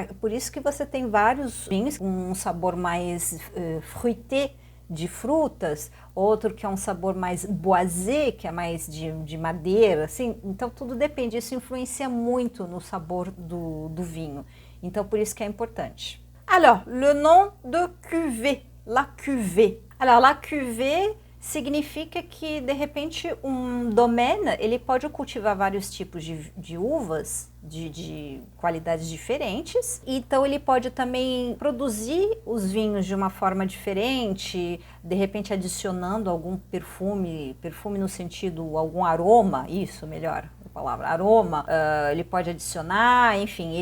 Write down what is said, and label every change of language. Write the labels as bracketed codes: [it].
[pt] Por isso que você tem vários vinhos com um sabor mais fruité, de frutas, outro que é um sabor mais boisé, que é mais de madeira, assim. Então tudo depende, isso influencia muito no sabor do vinho. Então por isso que é importante. [fr] Alors, le nom de cuvée, la cuvée. Alors, la cuvée [pt] significa que, de repente, um domaine, ele pode cultivar vários tipos de uvas, de qualidades diferentes. Então, ele pode também produzir os vinhos de uma forma diferente, de repente adicionando algum perfume no sentido, algum aroma, isso, melhor a palavra, aroma, ele pode adicionar, enfim.